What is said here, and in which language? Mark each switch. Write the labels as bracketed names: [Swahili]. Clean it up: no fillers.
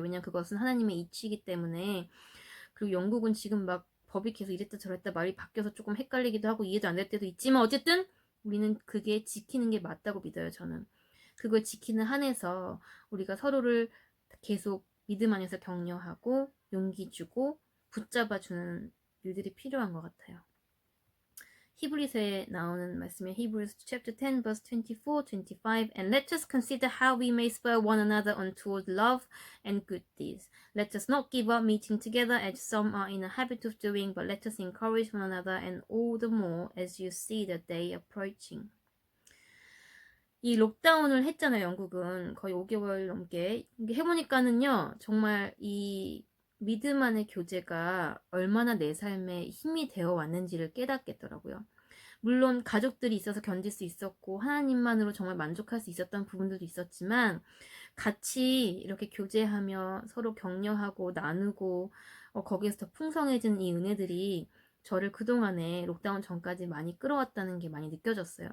[Korean] 왜냐면 그것은 하나님의 이치이기 때문에. 그리고 영국은 지금 막 법이 계속 이랬다 저랬다 말이 바뀌어서 조금 헷갈리기도 하고 이해도 안 될 때도 있지만, 어쨌든 우리는 그게 지키는 게 맞다고 믿어요, 저는. 그걸 지키는 한에서 우리가 서로를 계속 믿음 안에서 격려하고 용기 주고 붙잡아주는 일들이 필요한 것 같아요. 히브리서에 나오는 말씀에 [English] Hebrews chapter 10 verse 24, 25 And let us consider how we may spur one another on toward love and good deeds. Let us not give up meeting together as some are in a habit of doing, but let us encourage one another and all the more as you see the day approaching. [Korean] 이 록다운을 했잖아요, 영국은. 거의 5개월 넘게. 이게 해보니까는요, 정말 이 믿음 안의 교제가 얼마나 내 삶에 힘이 되어 왔는지를 깨닫겠더라고요. 물론 가족들이 있어서 견딜 수 있었고 하나님만으로 정말 만족할 수 있었던 부분들도 있었지만 같이 이렇게 교제하며 서로 격려하고 나누고 거기에서 더 풍성해진 이 은혜들이 저를 그동안에 록다운 전까지 많이 끌어왔다는 게 많이 느껴졌어요.